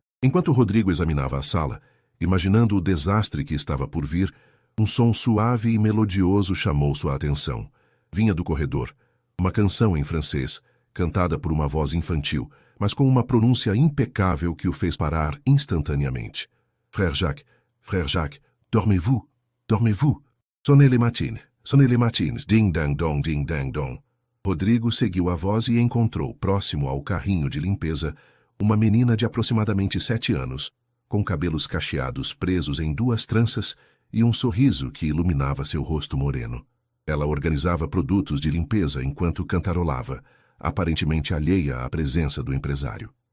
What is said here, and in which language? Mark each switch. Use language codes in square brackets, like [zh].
[pt] Enquanto Rodrigo examinava a sala, imaginando o desastre que estava por vir, um som suave e melodioso chamou sua atenção. Vinha do corredor. Uma canção em francês, cantada por uma voz infantil, mas com uma pronúncia impecável que o fez parar instantaneamente. [fr] Frère Jacques, dormez-vous, dormez-vous. Sonnez les matines, ding-dang-dong, ding-dang-dong. [pt] Rodrigo seguiu a voz e encontrou, próximo ao carrinho de limpeza, uma menina de aproximadamente 7 anos, com cabelos cacheados presos em 2 tranças e um sorriso que iluminava seu rosto moreno. Ela organizava produtos de limpeza enquanto cantarolava, aparentemente alheia à presença do empresário.